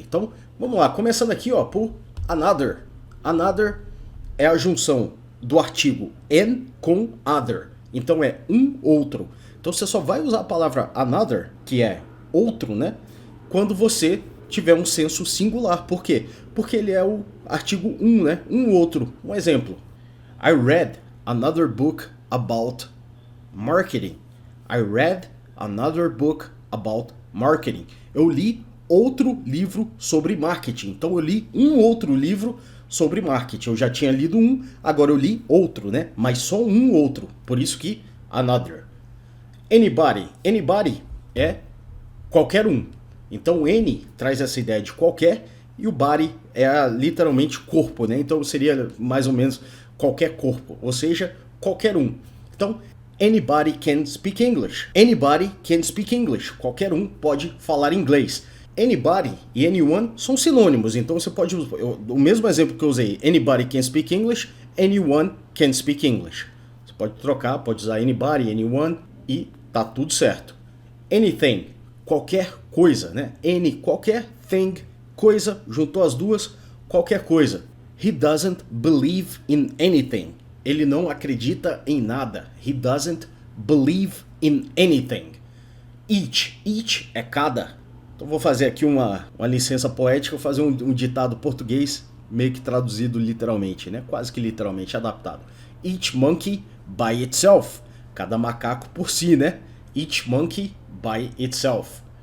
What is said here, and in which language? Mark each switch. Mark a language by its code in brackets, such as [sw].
[pt] Então, vamos lá, começando aqui, ó, por another. Another é a junção do artigo and com other. Então é um outro. Então você só vai usar a palavra another, que é outro, né? Quando você tiver um senso singular. Por quê? Porque ele é o artigo um, né? Um outro. Um exemplo. [en] I read another book about marketing. I read another book about marketing. [pt] Eu li outro livro sobre marketing. Então eu li um outro livro sobre marketing. Eu já tinha lido um, agora eu li outro, né? Mas só um outro. Por isso que another. Anybody. Anybody é qualquer um. Então, N traz essa ideia de qualquer e o body é literalmente corpo, né? Então seria mais ou menos qualquer corpo, ou seja, qualquer um. [en] Então, anybody can speak English. Anybody can speak English. [pt] Qualquer um pode falar inglês. Anybody e anyone são sinônimos, então você pode usar o mesmo exemplo que eu usei. [en] Anybody can speak English, anyone can speak English. [pt] Você pode trocar, pode usar anybody, anyone e tá tudo certo. Anything, qualquer coisa, né? Any, qualquer thing, coisa, juntou as duas, qualquer coisa. [en] He doesn't believe in anything. [pt] Ele não acredita em nada. [en] He doesn't believe in anything. [pt] Each, each é cada. Então vou fazer aqui uma licença poética, vou fazer um ditado português meio que traduzido literalmente, né? Quase que literalmente adaptado. [en] Each monkey by itself. [pt] Cada macaco por si, né? [en] Each monkey by itself.